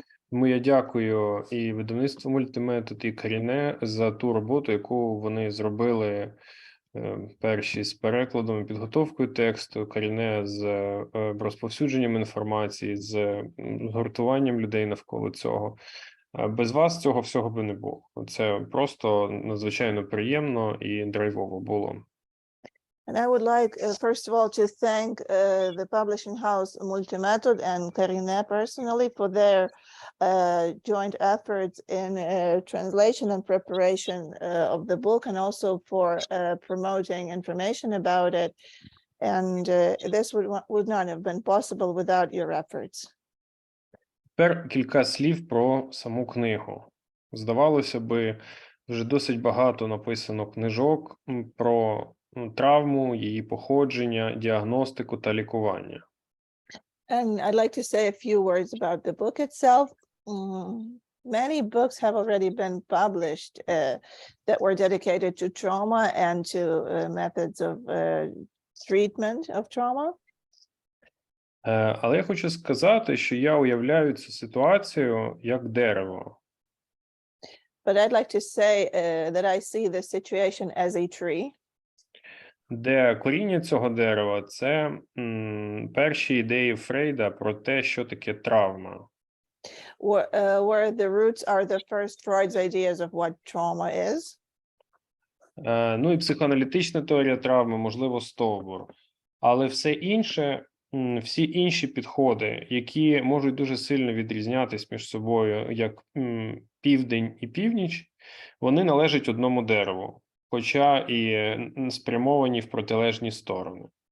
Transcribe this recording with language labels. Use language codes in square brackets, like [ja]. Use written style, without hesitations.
[uk] Тому я дякую і видавництву «Мультиметод», і «Коріне» за ту роботу, яку вони зробили перші з перекладом і підготовкою тексту, «Коріне» з розповсюдженням інформації, з згуртуванням людей навколо цього. Без вас цього всього би не було. Це просто надзвичайно приємно і драйвово було. [en] And I would like, first of all, to thank the publishing house Multi-Method and Karine personally for their joint efforts in translation and preparation of the book, and also for promoting information about it. And this would not have been possible without your efforts. [uk] Тепер кілька слів про саму книгу. Здавалося би, вже досить багато написано книжок про травму, її походження, діагностику та лікування. [en] And I'd like to say a few words about the book itself. Many books have already been published that were dedicated to trauma and to methods of treatment of trauma. [uk] Але я хочу сказати, що я уявляю цю ситуацію як дерево. [en] But I'd like to say that I see the situation as a tree. [uk] Де коріння цього дерева – це перші ідеї Фрейда про те, що таке травма. [en] Where the roots are the first Freud's ideas of what trauma is. [uk] Ну і психоаналітична теорія травми, можливо, стовбур. Але все інше, всі інші підходи, які можуть дуже сильно відрізнятись між собою, як південь і північ, вони належать одному дереву, хоча і спрямовані в протилежні сторони.